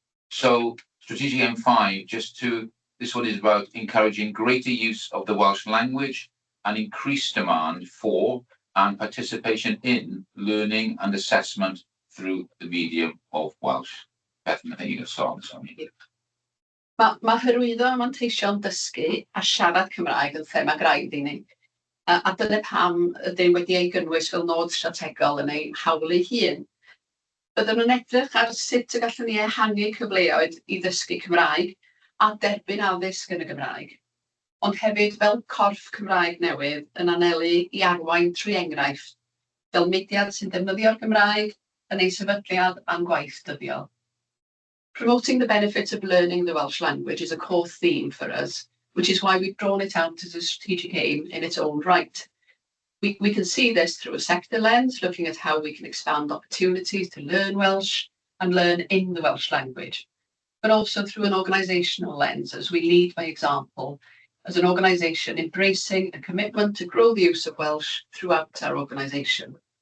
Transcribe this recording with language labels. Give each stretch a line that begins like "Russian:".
English: So strategic aim 5, this one is about encouraging greater use of the Welsh language and increased demand for and participation in learning and assessment through the medium of Welsh. Beth, I think you can start this on me.
Welsh: Mae hyrwyddo a manteision dysgu a siarad Cymraeg yn thema graidd i ni. A dyna pam ydym wedi ei gynnwys fel nod strategol yn ei hawl ei hun. Byddwn nhw'n edrych ar sut y gallwn ni ehangu cyfleoedd i ddysgu Cymraeg a derbyn addysg yn y Gymraeg. Ond hefyd fel corff Cymraeg newydd yn anelu i arwain trwy enghraifft, fel mudiad sy'n defnyddio'r Gymraeg yn ei sefydliad a'n gwaith dyddiol.
English: Promoting the benefits of learning the Welsh language is a core theme for us, which is why we've drawn it out as a strategic aim in its own right. We can see this through a sector lens, looking at how we can expand opportunities to learn Welsh and learn in the Welsh language, but also through an organisational lens as we lead by example, as an organisation embracing a commitment to grow the use of Welsh throughout our organisation.